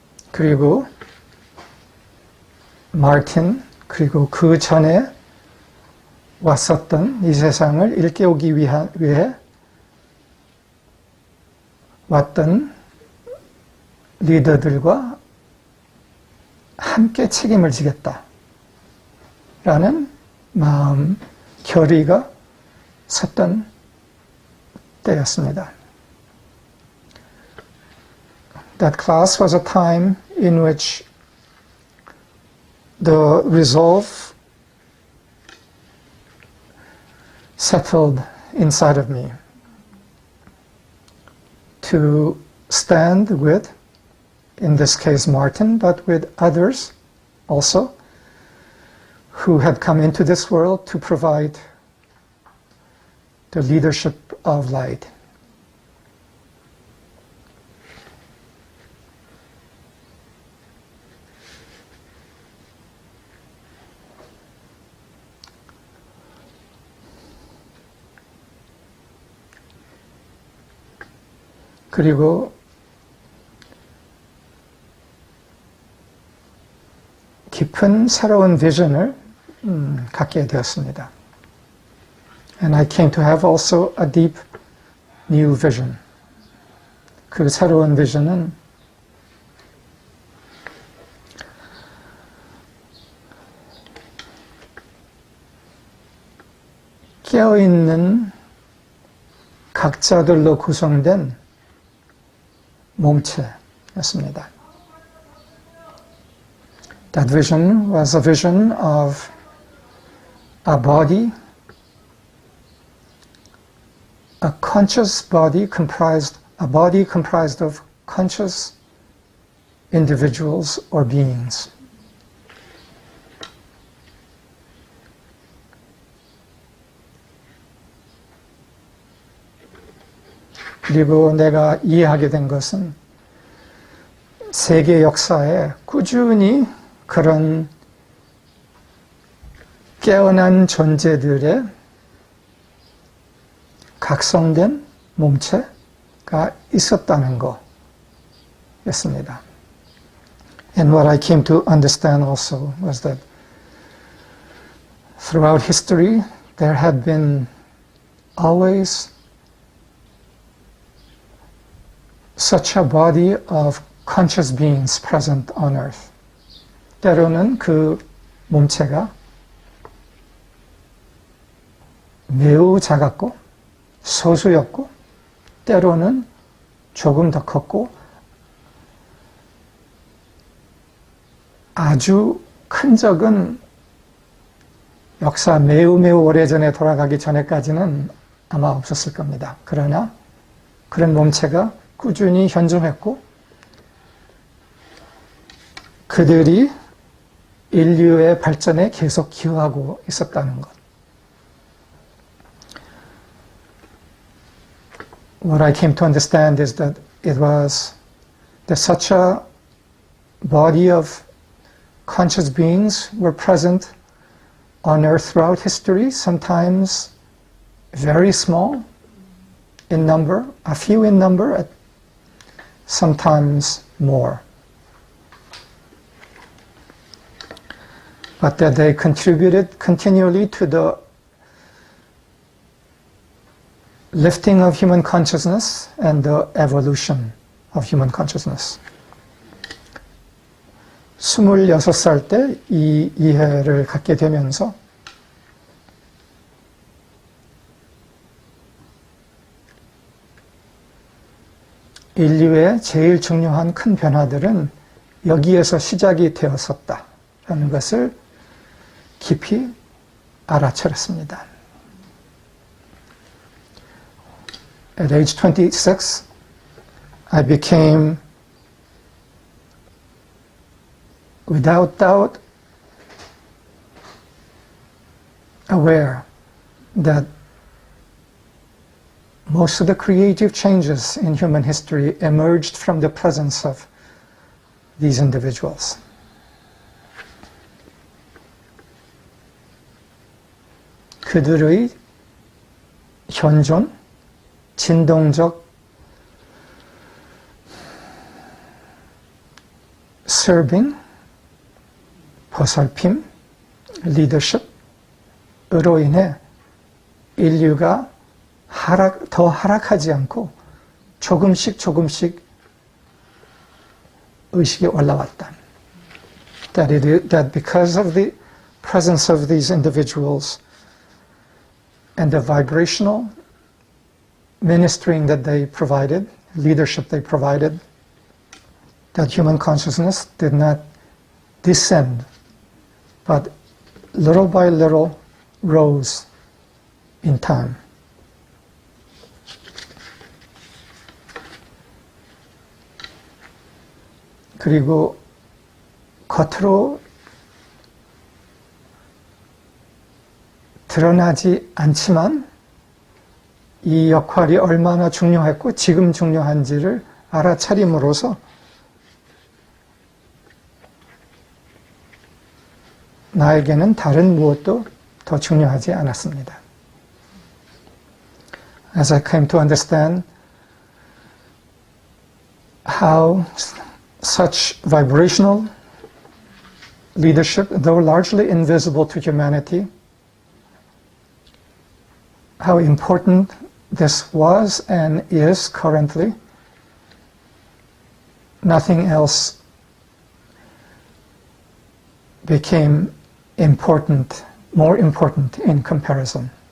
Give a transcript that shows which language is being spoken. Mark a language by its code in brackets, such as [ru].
[ko] 그리고 마틴, 그리고 그 전에 왔었던 이 세상을 일깨우기 위해 왔던 리더들과 함께 책임을 지겠다라는 마음 결의가 섰던 때였습니다. [en] That class was a time in which the resolve settled inside of me to stand with, in this case Martin, but with others also who had come into this world to provide the leadership of light. [ko] 그리고 깊은 새로운 비전을 갖게 되었습니다. [en] And I came to have also a deep new vision. [ko] 그 새로운 비전은 깨어있는 각자들로 구성된 몸체였습니다. [en] That vision was a vision of a body, a conscious body comprised of conscious individuals or beings. [ko] 그리고 내가 이해하게 된 것은 세계 역사에 꾸준히 그런 깨어난 존재들의 각성된 몸체가 있었다는 거였습니다. [en] And what I came to understand also was that throughout history there had been always such a body of conscious beings present on earth. [ko] 때로는 그 몸체가 매우 작았고 소수였고 때로는 조금 더 컸고 아주 큰 적은 역사 매우 오래전에 돌아가기 전에까지는 아마 없었을 겁니다. 그러나 그런 몸체가 꾸준히 현존했고 그들이 인류의 발전에 계속 기여하고 있었다는 것. [en] What I came to understand is that there's such a body of conscious beings were present on earth throughout history, sometimes very small in number, a few in number, sometimes more. But that they contributed continually to the lifting of human consciousness and the evolution of human consciousness. [ko] 26살 때 이 이해를 갖게 되면서 인류의 제일 중요한 큰 변화들은 여기에서 시작이 되었었다라는 것을 깊이 알아차렸습니다. [en] At age 26, I became, without doubt, aware that most of the creative changes in human history emerged from the presence of these individuals. [ko] 그들의 현존, 진동적 serving, 보살핌, leadership으로 인해 인류가 더 하락하지 않고 조금씩 의식이 올라왔다. [en] That because of the presence of these individuals and the vibrational ministering that they provided, leadership they provided, that human consciousness did not descend, but little by little rose in time. [ko] 그리고 겉으로 드러나지 않지만 이 역할이 얼마나 중요했고 지금 중요한지를 알아차림으로써 나에게는 다른 무엇도 더 중요하지 않았습니다. [en] As I came to understand how such vibrational leadership, though largely invisible to humanity, how important this was and is currently, nothing else became important, more important in comparison.